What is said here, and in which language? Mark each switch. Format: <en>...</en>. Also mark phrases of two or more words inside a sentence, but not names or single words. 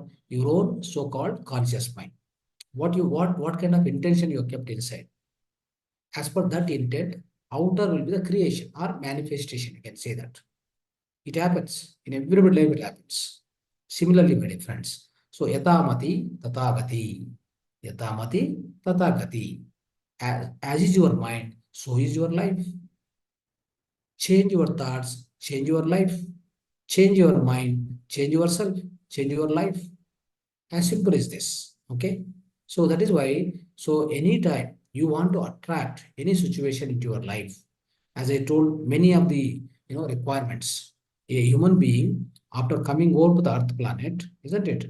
<en>Your own so-called conscious mind. What kind of intention you have kept inside. As per that intent, outer will be the creation or manifestation. You can say that. It happens. In everybody life it happens. Similarly, my dear friends.</en> <sa>So yatamati tatagati. Yatamati tatagati.</sa> <en>As is your mind, so is your life. Change your thoughts, change your life. Change your mind, change yourself, change your life. As simple as this. Okay. So that is why, so anytime you want to attract any situation into your life, as I told, many of the requirements, a human being after coming over to the earth planet, isn't it?</en>